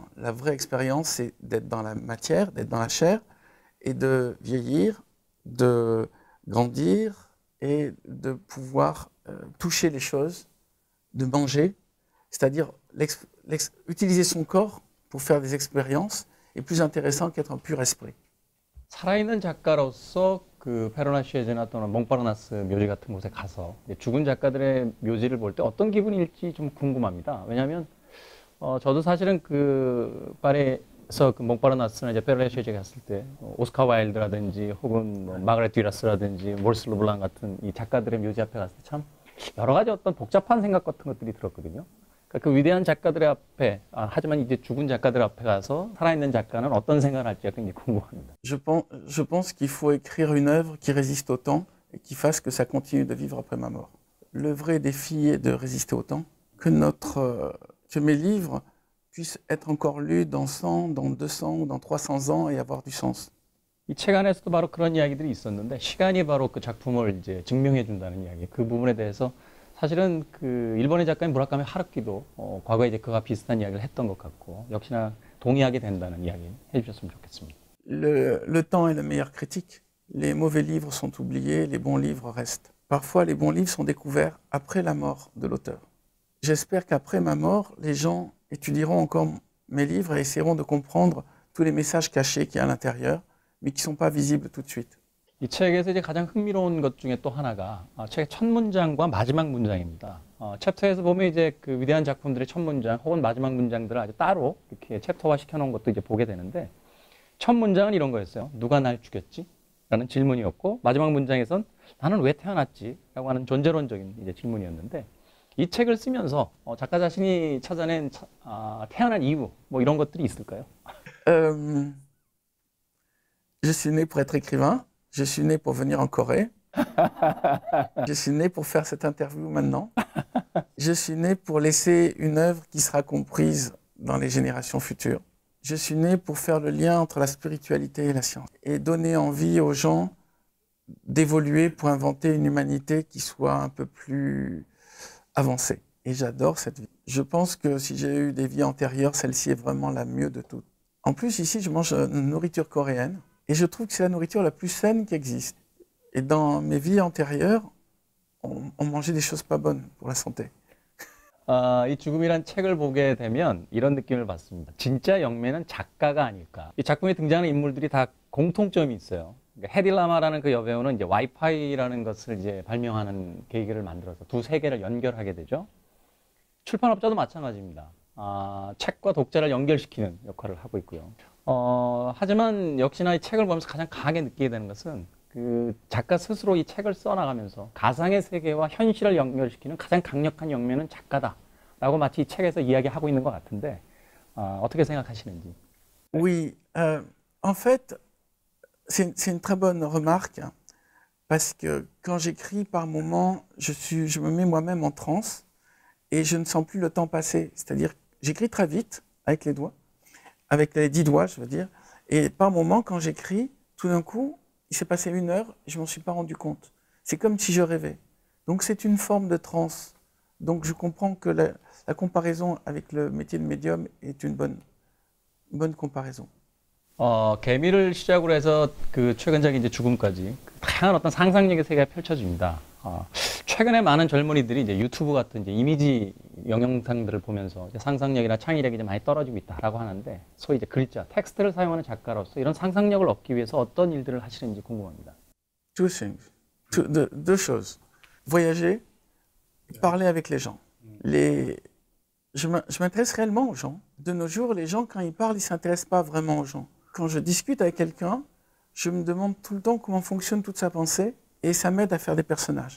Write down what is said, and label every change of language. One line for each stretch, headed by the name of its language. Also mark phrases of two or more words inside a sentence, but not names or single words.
French: La vraie expérience, c'est d'être dans la matière, d'être dans la chair, et de vieillir, de grandir, et de pouvoir toucher les choses, de manger, c'est-à-dire utiliser son corps pour faire des expériences est plus intéressant qu'être un pur esprit.
Korean: 살아있는 작가로서 그 페르나 쉐즈나 또는 몽파르나스 묘지 같은 곳에 가서 죽은 작가들의 묘지를 볼 때 어떤 기분일지 좀 궁금합니다. 왜냐하면 저도 사실은 그 파리 그래서 그 몽파르나스나 이제 페르레시에 갔을 때 오스카 와일드라든지 혹은 뭐 마그렛 듀라스라든지 몰스 르블랑 같은 이 작가들의 묘지 앞에 갔을 때 참 여러 가지 어떤 복잡한 생각 같은 것들이 들었거든요. 그러니까 그 위대한 작가들의 앞에, 하지만 이제 죽은 작가들 앞에 가서 살아있는 작가는 어떤 생각을 할지가 굉장히 궁금합니다.
French: Je pense qu'il faut écrire une œuvre qui résiste au temps et qui fasse que ça continue de vivre après ma mort. Le vrai défi est de résister au temps, que mes livres puissent être encore lus dans 100, dans 200 ou dans 300 ans et avoir du sens.
Korean: 이 책 안에서도 바로 그런 이야기들이 있었는데 시간이 바로 그 작품을 이제 증명해 준다는 이야기. 그 부분에 대해서 사실은 그 일본의 작가인 무라카미 하루키도 과거에 이제 그와 비슷한 이야기를 했던 것 같고 역시나 동의하게 된다는 이야기 해주셨으면 좋겠습니다.
French: Le temps est le meilleur critique. Les mauvais livres sont oubliés, les bons livres restent. Parfois, les bons livres sont découverts après la mort de l'auteur. J'espère qu'après ma mort, les gens étudieront encore mes livres et essaieront de comprendre tous les messages cachés qu'il y a à l'intérieur, mais qui ne sont pas visibles tout de suite.
Korean: 이 책에서 이제 가장 흥미로운 것 중에 또 하나가 책의 첫 문장과 마지막 문장입니다. 챕터에서 보면 이제 그 위대한 작품들의 첫 문장 혹은 마지막 문장들을 아주 따로 이렇게 챕터화 시켜놓은 것도 이제 보게 되는데 첫 문장은 이런 거였어요. 누가 날 죽였지? 라는 질문이었고 마지막 문장에선 나는 왜 태어났지? 라고 하는 존재론적인 이제 질문이었는데 이 책을 쓰면서 작가 자신이 찾아낸 태어난 이유 뭐 이런 것들이 있을까요?
French: Je suis né pour être écrivain. Je suis né pour venir en Corée. Je suis né pour faire cette interview maintenant. Je suis né pour laisser une œuvre qui sera comprise dans les générations futures. Je suis né pour faire le lien entre la spiritualité et la science et donner envie aux gens d'évoluer pour inventer une humanité qui soit un peu plus avancée. Et j'adore cette vie. Je pense que si j'ai eu des vies antérieures, celle-ci est vraiment la mieux de toutes. En plus, ici, je mange une nourriture coréenne. Et je trouve que c'est la nourriture la plus saine qui existe. Et dans mes vies antérieures, on mangeait des choses pas bonnes pour la santé.
Korean: 이 죽음이란 책을 보게 되면 이런 느낌을 받습니다. 진짜 영매는 작가가 아닐까. 이 작품에 등장하는 인물들이 다 공통점이 있어요. 그러니까 헤디 라마라는 그 여배우는 이제 와이파이라는 것을 이제 발명하는 계기를 만들어서 두 세계를 연결하게 되죠. 출판업자도 마찬가지입니다. 책과 독자를 연결시키는 역할을 하고 있고요. 하지만 역시나 이 책을 보면서 가장 강하게 느끼게 되는 것은 그 작가 스스로 이 책을 써나가면서 가상의 세계와 현실을 연결시키는 가장 강력한 영매는 작가다라고 마치 이 책에서 이야기하고 있는 것 같은데 어떻게 생각하시는지?
French: Oui, en fait, c'est une très bonne remarque parce que quand j'écris par moments, je me mets moi-même en transe et je ne sens plus le temps passer. C'est-à-dire, j'écris très vite avec les doigts. Avec les 10 doigts, je veux dire. Et par moment, quand j'écris, tout d'un coup, il s'est passé 1 heure et je ne m'en suis pas rendu compte. C'est comme si je rêvais. Donc c'est une forme de transe. Donc je comprends que la comparaison avec le métier de médium est une bonne comparaison.
Korean: 개미를 시작으로 해서 그 최근적인 이제 죽음까지 다양한 어떤 상상력의 세계가 펼쳐집니다. 최근에 많은 젊은이들이 이제 유튜브 같은 이제 이미지 영상들을 보면서 이제 상상력이나 창의력이 이제 많이 떨어지고 있다라고 하는데 소위 이제 글자, 텍스트를 사용하는 작가로서 이런 상상력을 얻기 위해서 어떤 일들을 하시는지 궁금합니다.
English: Two things.
French: Deux choses. Voyager, parler avec les gens. Je m'intéresse réellement aux gens. De nos jours, les gens, quand ils parlent, ils ne s'intéressent pas vraiment aux gens. Quand je discute avec quelqu'un, je me demande tout le temps comment fonctionne toute sa pensée et ça m'aide à faire des personnages.